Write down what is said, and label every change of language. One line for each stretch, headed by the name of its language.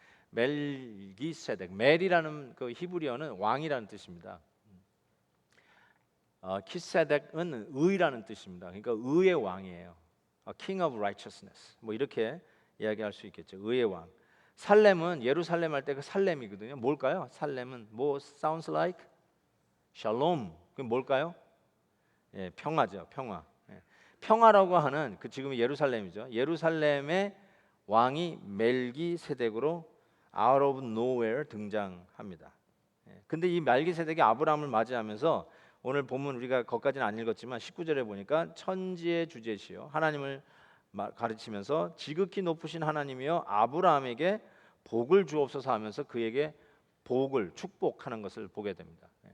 Korean: 멜이라는 그 히브리어는 왕이라는 뜻입니다. 키세덱은 의라는 뜻입니다. 그러니까 의의 왕이에요.
English: King of Righteousness.
Korean: 뭐 이렇게 이야기할 수 있겠죠. 의의 왕. 살렘은 예루살렘 할 때 그 살렘이거든요. 뭘까요? 살렘은 뭐
English: sounds like shalom.
Korean: 그게 뭘까요? 예, 평화죠. 평화. 예. 평화라고 하는 그 지금 예루살렘이죠. 예루살렘의 왕이 멜기세덱으로
English: out of nowhere
Korean: 등장합니다. 예. 근데 이 멜기세덱이 아브라함을 맞이하면서 오늘 본문 우리가 거기까지는 안 읽었지만 19절에 보니까 천지의 주제시요 하나님을 가르치면서 지극히 높으신 하나님이여 아브라함에게 복을 주옵소서 하면서 그에게 복을 축복하는 것을 보게 됩니다.